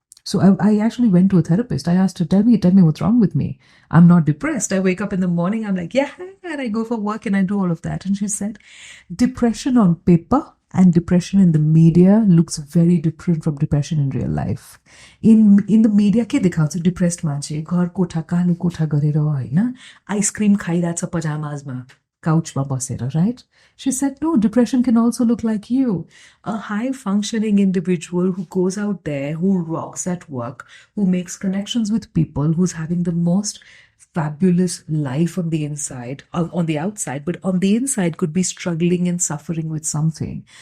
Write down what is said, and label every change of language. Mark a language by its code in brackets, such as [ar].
[en] So I actually went to a therapist. I asked her, tell me what's wrong with me. I'm not depressed. I wake up in the morning, I'm like, yeah, and I go for work and I do all of that. And she said, depression on paper and depression in the media looks very different from depression in real life. [ne] In the media, के देखाउँछ depressed मान्छे घर कोठा कालो कोठा गरेर हैन ice cream खाइराछ पजामाजमा couchमा बसेर, [en] right? She said, no, depression can also look like you. A high-functioning individual who goes out there, who rocks at work, who makes connections with people, who's having the most fabulous life on the inside, on the outside, but on the inside could be struggling and suffering with something.